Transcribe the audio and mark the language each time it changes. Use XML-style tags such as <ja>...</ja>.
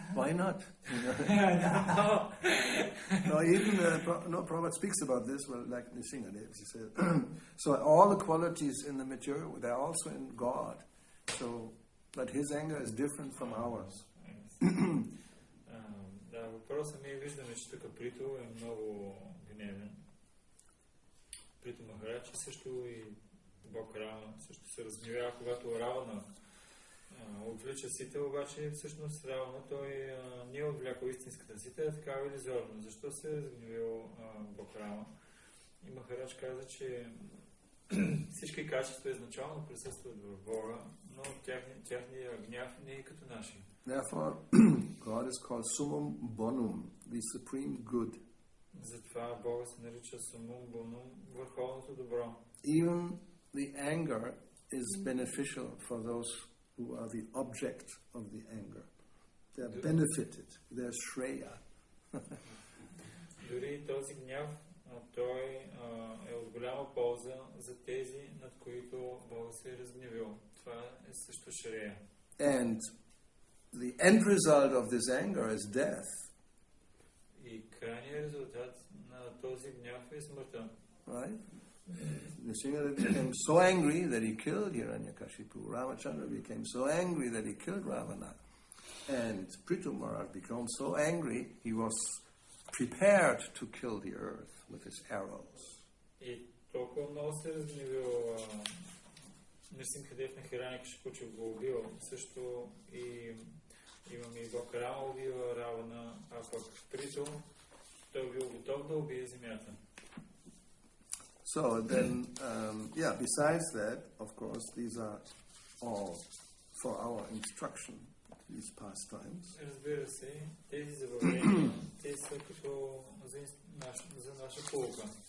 <en>Why not? No. No, even Prabhupada speaks about this. Well, like Nishinga, he said. So all the qualities in the material, they're also in God. So, but his anger is different from ours.</en> <bg>Да, въпросът ми виждаме, че тук Прито е много гневен. Прито Махарадж също и Бог Рама също се разгневява, когато Равана отвлича сита, обаче всъщност Равана той не е отвлякал истинската сита, е такава иллюзорна. Защо се е разгневил Бог Рама? И Махарадж каза, че всички качества изначално присъстват в Бога, но тяхния гняв не е като нашия.</bg> <en>Therefore, God is called Summum Bonum, the supreme good.</en> <bg>Затова Бога се нарича Сумум Бонум, върховното добро.</bg> <en>Even the anger is beneficial for those who are the object of the anger. They are benefited. They are shreya.</en> <bg>Дори този гняв, той е от голяма полза за тези, над които Бога се е разгневил. Това е също шрея.</bg> <en>And the end result of this anger is death.</en> <bg>И крайният резултат на този гняв е смъртта.</bg> <en>Right? Nrsimha became so angry that he killed Hiranyakashipu. Ramachandra became so angry that he killed Ravana. And Prithu Maharaj became so angry he was prepared to kill the earth with his arrows.</en> <bg>И толкова много се разгневил Нрсимхадев на Хиранякашипу, че го убил. Също и имаме и Бог Рама убива Равана, а пък Приту той бил готов да убие земята.</bg> <en>So then, besides that, of course, these are all for our instruction, these pastimes.</en> <bg>Разбира се, тези забавления, те са като за наша полука.</bg>